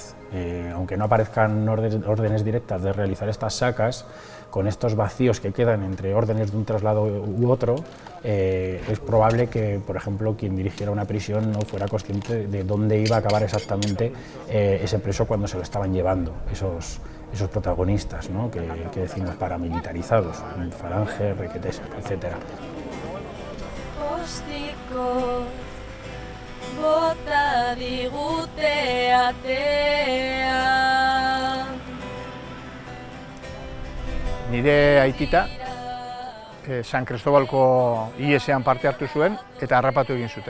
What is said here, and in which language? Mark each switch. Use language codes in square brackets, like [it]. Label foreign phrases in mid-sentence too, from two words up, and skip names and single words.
[es] Aunque no aparezcan órdenes directas de realizar estas sacas, con estos vacíos que quedan entre órdenes de un traslado u otro, es probable que, por ejemplo, quien dirigiera una prisión no fuera consciente de dónde iba a acabar exactamente ese preso cuando se lo estaban llevando, esos protagonistas, ¿no? que decimos paramilitarizados, falange, requetés, etc. [eu] Bota digute atea. Nire aitita San Cristobalko IES-ean parte hartu zuen eta harrapatu egin zuten.